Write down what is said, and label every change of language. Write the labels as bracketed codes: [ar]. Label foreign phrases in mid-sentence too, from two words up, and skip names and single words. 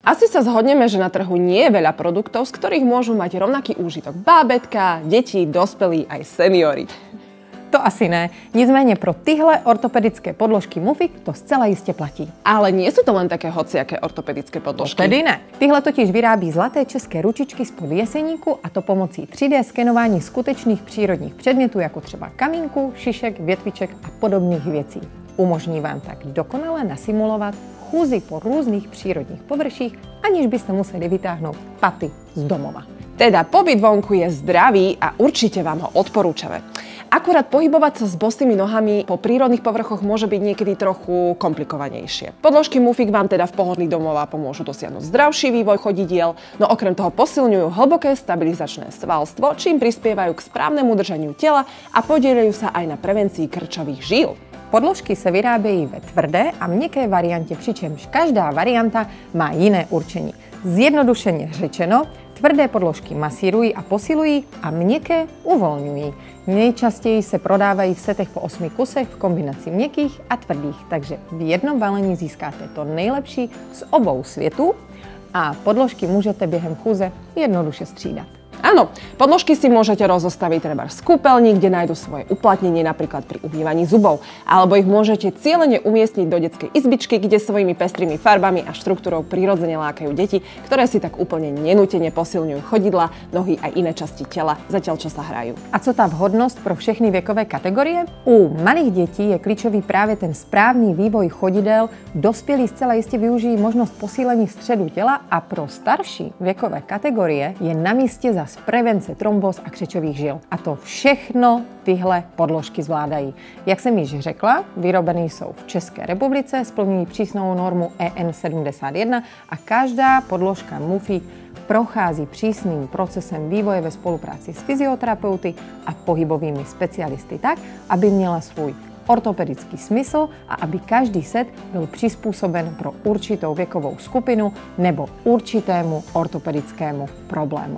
[sk] Asi sa zhodneme, že na trhu nie je veľa produktov, z ktorých môžu mať rovnaký úžitok bábätka, deti, dospelí aj seniori. [cs] To asi ne. Nicméně pro tyhle ortopedické podložky Mufik to zcela jistě platí. [sk] Ale nie sú to len také hociaké ortopedické podložky. [cs] Tedy ne. Tyhle totiž vyrábí zlaté české ručičky spod jeseníku, a to pomocí 3D skenování skutečných přírodních předmětů, jako třeba kamínku, šišek, větviček a podobných věcí. Umožní vám tak dokonale nasimulovat chůzi po různých přírodních površích, aniž byste museli vytáhnout paty z domova. [sk] Teda pobyt vonku je zdravý a určite vám ho odporúčame. Akurát pohybovať sa s bosými nohami po prírodných povrchoch môže byť niekedy trochu komplikovanejšie. Podložky Mufik vám teda v pohodlí domova pomôžu dosiahnuť zdravší vývoj chodidiel, no okrem toho posilňujú hlboké stabilizačné svalstvo, čím prispievajú k správnemu držaniu tela a podieľajú sa aj na prevencii krčových žíl. [cs] Podložky se vyrábějí ve tvrdé a měkké variantě, přičemž každá varianta má jiné určení. Zjednodušeně řečeno, tvrdé podložky masírují a posilují a měkké uvolňují. Nejčastěji se prodávají v setech po 8 kusech v kombinaci měkkých a tvrdých, takže v jednom balení získáte to nejlepší z obou světů a podložky můžete během chůze jednoduše střídat. [sk] Áno, podložky si môžete rozostaviť treba z kúpeľní, kde nájdu svoje uplatnenie napríklad pri umývaní zubov, alebo ich môžete cielene umiestniť do detskej izbičky, kde svojimi pestrými farbami a štruktúrou prirodzene lákajú deti, ktoré si tak úplne nenútene posilňujú chodidla, nohy a iné časti tela, zatiaľ čo sa hrajú. [cs] A co ta vhodnost pro všechny věkové kategorie? U malých dětí je klíčový právě ten správný vývoj chodidel, dospělí zcela jistě využijí možnost posílení středu těla a pro starší věkové kategorie je na místě zas prevence trombóz a křečových žil. A to všechno tyhle podložky zvládají. Jak jsem již řekla, vyrobený jsou v České republice, splňují přísnou normu EN 71 a každá podložka Mufik prochází přísným procesem vývoje ve spolupráci s fyzioterapeuty a pohybovými specialisty tak, aby měla svůj ortopedický smysl a aby každý set byl přizpůsoben pro určitou věkovou skupinu nebo určitému ortopedickému problému.